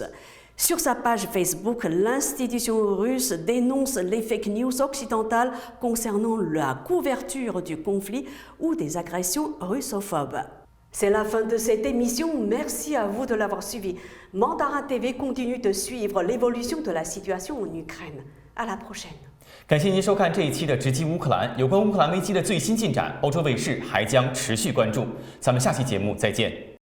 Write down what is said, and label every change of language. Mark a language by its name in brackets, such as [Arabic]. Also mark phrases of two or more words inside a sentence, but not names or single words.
[French] Sur sa page Facebook, l'institution russe dénonce les [English] fake news [French] occidentales concernant la couverture du conflit ou des agressions russophobes. C'est la fin de cette émission. Merci à vous de l'avoir suivi. Mandarin TV continue de suivre l'évolution de la situation en Ukraine. À la prochaine. [Chinese] 感谢您收看这一期的直击乌克兰。有关乌克兰危机的最新进展，欧洲卫视还将持续关注。咱们下期节目再见。